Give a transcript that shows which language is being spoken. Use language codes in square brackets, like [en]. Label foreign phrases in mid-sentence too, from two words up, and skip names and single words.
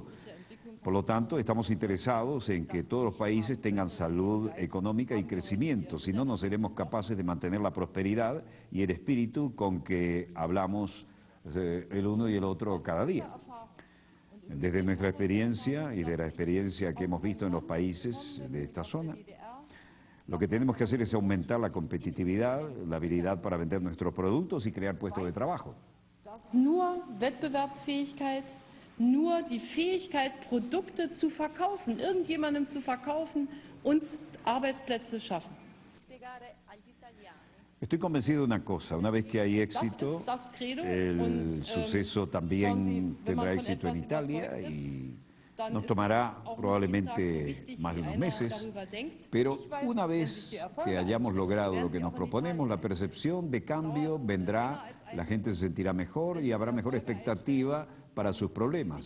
[es] Por lo tanto, estamos interesados en que todos los países tengan salud económica y crecimiento, si no, no seremos capaces de mantener la prosperidad y el espíritu con que hablamos el uno y el otro cada día. Desde nuestra experiencia y de la experiencia que hemos visto en los países de esta zona, lo que tenemos que hacer es aumentar la competitividad, la habilidad para vender nuestros productos y crear puestos de trabajo. [de] Nur die Fähigkeit, Produkte zu verkaufen, irgendjemandem zu verkaufen, uns Arbeitsplätze schaffen. [es] Estoy convencido de una cosa: una vez que hay éxito, el suceso también tendrá éxito en Italia y nos tomará probablemente más de unos meses, pero una vez que hayamos logrado lo que nos proponemos, la percepción de cambio vendrá, la gente se sentirá mejor y habrá mejor expectativa para sus problemas.